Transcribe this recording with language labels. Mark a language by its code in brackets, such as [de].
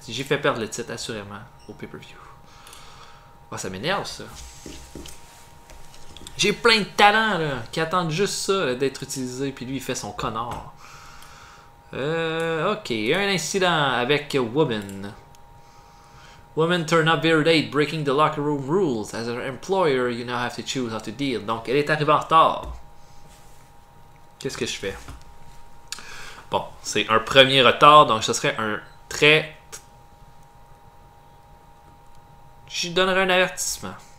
[fr] J'ai fait perdre le titre, assurément, au pay-per-view. Oh, ça m'énerve, ça. J'ai plein de talents, là, qui attendent juste ça, d'être utilisés, puis lui, il fait son connard. Ok, un incident avec Woman. [en] Woman turned up very late, breaking the locker room rules. As an employer, you now have to choose how to deal. [fr] Donc, elle est arrivée en retard. Qu'est-ce que je fais? Bon, c'est un premier retard, donc ce serait un très... Je lui donnerais un avertissement.